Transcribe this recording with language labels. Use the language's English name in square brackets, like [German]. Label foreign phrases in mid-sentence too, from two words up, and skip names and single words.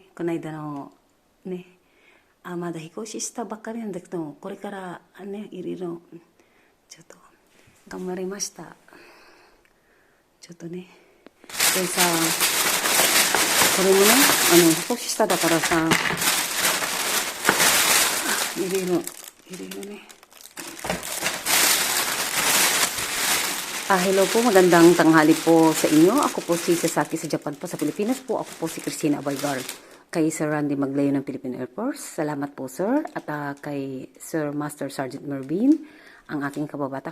[Japanese] この間のね、まだ引っ越ししたばっかりなんだけど、これからね、いろいろちょっと頑張りました。ちょっとね。でさ、これもね、引っ越ししただからさ、いろいろね。 [Filipino] Hello po, magandang tanghali po sa inyo. Ako po si Sasaki sa Japan po, sa Pilipinas po. Ako po si Christina Abaygar. Kay Sir Randy Maglayo ng Philippine Air Force. Salamat po, sir. At kay Sir Master Sergeant Mervin, ang aking kababata.